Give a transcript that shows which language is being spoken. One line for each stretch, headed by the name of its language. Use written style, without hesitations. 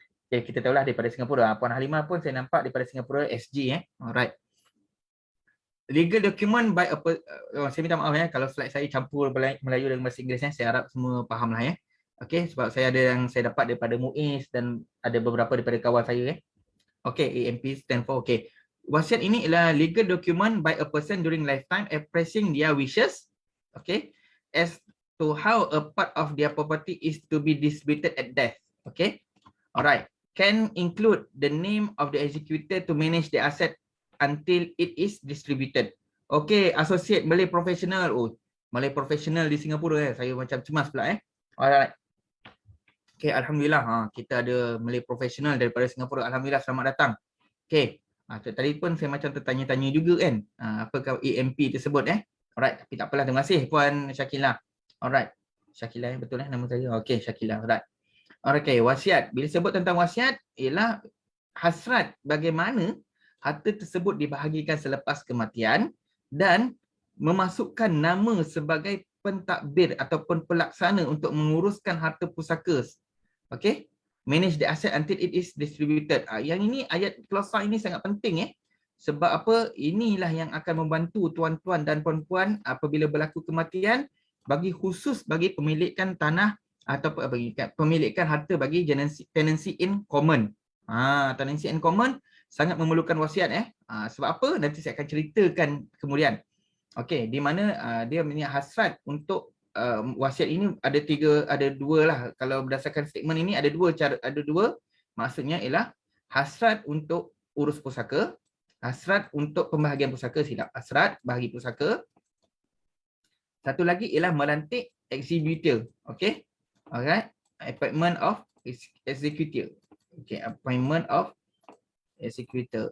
Malay: Okay, kita tahulah daripada Singapura. Puan Halimah pun saya nampak daripada Singapura SG ya. Alright.
English: Legal document by a
Malay: saya minta maaf ya kalau slide saya campur Melayu dengan bahasa Inggeris ya. Saya harap semua fahamlah ya. Okay, sebab saya ada yang saya dapat daripada MUIS dan ada beberapa daripada kawan saya ya.
English: Okay, EMP stand for okay.
Malay: Wasiat ini adalah
English: legal document by a person during lifetime expressing their wishes, okay, as to how a part of their property is to be distributed at death, okay. Alright, can include the name of the executor to manage the asset until it is distributed. Okay, associate Malay professional.
Malay: Oh, Malay professional di Singapura saya macam cemas pula Alright. Okay, alhamdulillah kita ada Malay professional daripada Singapura. Alhamdulillah, selamat datang. Okay. Tadi pun saya macam tertanya-tanya juga kan, apakah EMP tersebut Alright, tapi tak apalah, terima kasih Puan Shakila. Alright, Shakila betul nama saya. Okey, Shakila. Alright. Okay, wasiat. Bila sebut tentang wasiat ialah hasrat bagaimana harta tersebut dibahagikan selepas kematian dan memasukkan nama sebagai pentadbir ataupun pelaksana untuk menguruskan harta pusaka. Okey.
English: Manage the asset until it is distributed.
Malay: Yang ini ayat klausa ini sangat penting sebab apa? Inilah yang akan membantu tuan-tuan dan puan-puan apabila berlaku kematian bagi khusus bagi pemilikan tanah atau pemilikan harta bagi tenancy in common. Tenancy in common sangat memerlukan wasiat sebab apa? Nanti saya akan ceritakan kemudian. Okey, di mana dia punya hasrat untuk wasiat ini ada dua lah. Kalau berdasarkan statement ini ada dua, maksudnya ialah hasrat untuk urus pusaka, hasrat untuk pembahagian pusaka, hasrat bahagi pusaka. Satu lagi ialah melantik executor. Okey.
English: Alright, appointment of executor. Okey, appointment of executor.